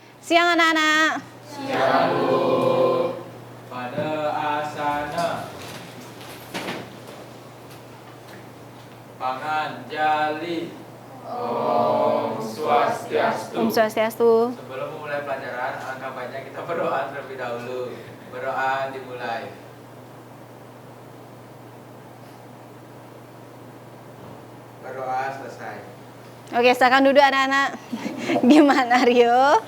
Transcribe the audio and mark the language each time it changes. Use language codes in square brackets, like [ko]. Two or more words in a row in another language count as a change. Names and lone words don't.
[id] Siang anak-anak. Siang Bu. Pada asana. Panganjali. [ban] Om Swastiastu. Om Swastiastu. [id] Sebelum memulai pelajaran, alangkah baiknya kita berdoa terlebih dahulu. Berdoa dimulai. Berdoa selesai. Oke, silakan duduk anak-anak. Gimana Rio?